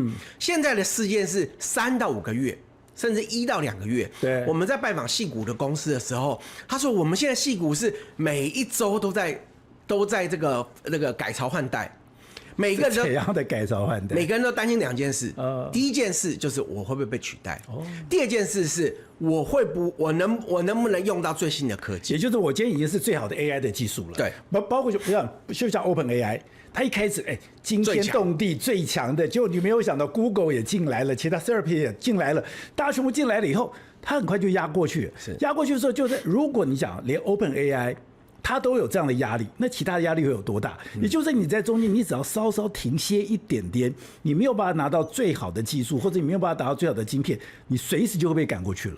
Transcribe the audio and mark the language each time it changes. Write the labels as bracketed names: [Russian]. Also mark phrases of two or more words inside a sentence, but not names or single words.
[Chinese] 現在的事件是3到5個月，甚至1到2個月。對，我們在拜訪矽谷的公司的時候，他說我們現在矽谷是每一周都在這個改朝換代。每個人都怎樣的改朝換代？每個人都擔心2件事。第一件事就是我會不會被取代？第2件事是我能不能用到最新的科技？也就是我今天已經是最好的 AI 的技術了。对，包括就像 OpenAI， 它一開始驚天動地最強的，結果你沒有想到 Google 也進來了，其他 Therapy 也進來了，大家全部進來了以後，它很快就壓過去。壓過去的時候，就是如果你想連 OpenAI。它都有這樣的壓力，那其他的壓力會有多大？也就是你在中間，你只要稍稍停歇一點點，你沒有辦法拿到最好的技術，或者你沒有辦法達到最好的晶片，你隨時就會被趕過去了。